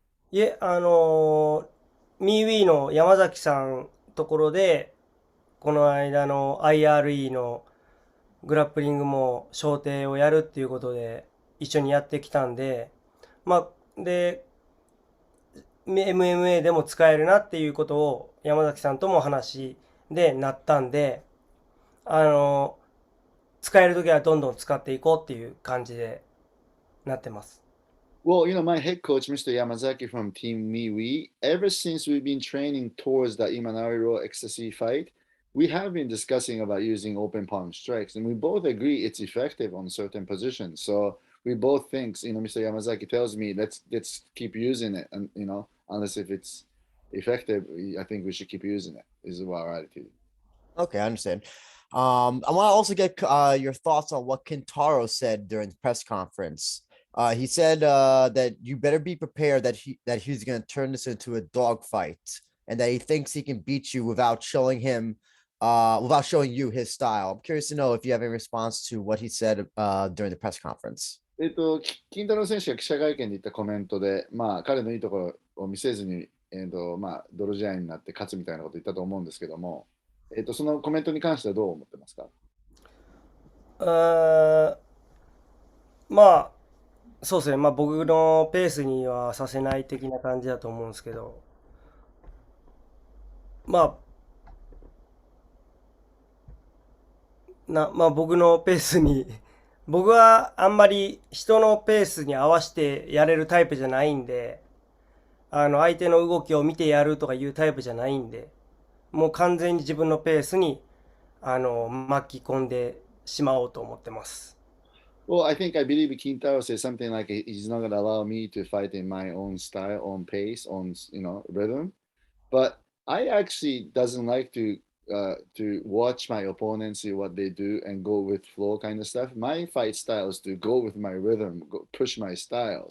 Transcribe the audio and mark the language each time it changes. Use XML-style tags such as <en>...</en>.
<ja>いえ、ミーウィーの山崎さんところで、この間の IRE のグラップリングも小手をやるっていうことで一緒にやってきたんで、まあ、で、MMA でも使えるなっていうことを山崎さんとも話でなったんで、使えるときはどんどん使っていこうっていう感じでなってます。</ja> <en>Well, my head coach, Mr. Yamazaki from Team MiWi, ever since we've been training towards the Imanari Raw Ecstasy fight, we have been discussing about using open palm strikes, and we both agree it's effective on certain positions. So we both think, Mr. Yamazaki tells me let's keep using it, and unless if it's effective, I think we should keep using it. Is our attitude. Okay, I understand. I want to also get your thoughts on what Kintaro said during the press conference. He said that you better be prepared that he's going to turn this into a dog fight, and that he thinks he can beat you without showing you his style. I'm curious to know if you have any response to what he said during the press conference.</en> <ja>金太郎選手が記者会見で言ったコメントで、まあ、彼のいいところを見せずに、まあ、泥試合になって勝つみたいなことを言ったと思うんですけども、そのコメントに関してはどう思ってますか？まあ、そうですね、まあ僕のペースにはさせない的な感じだと思うんですけど、ままあ僕のペースに、僕はあんまり人のペースに合わせてやれるタイプじゃないんで、相手の動きを見てやるとかいうタイプじゃないんで、もう完全に自分のペースに、巻き込んでしまおうと思ってます。</ja> <en>Well, I believe Kintaro said something like he's not going to allow me to fight in my own style, own pace, own rhythm. But I actually doesn't like to watch my opponents see what they do and go with flow kind of stuff. My fight style is to go with my rhythm, push my style.</en>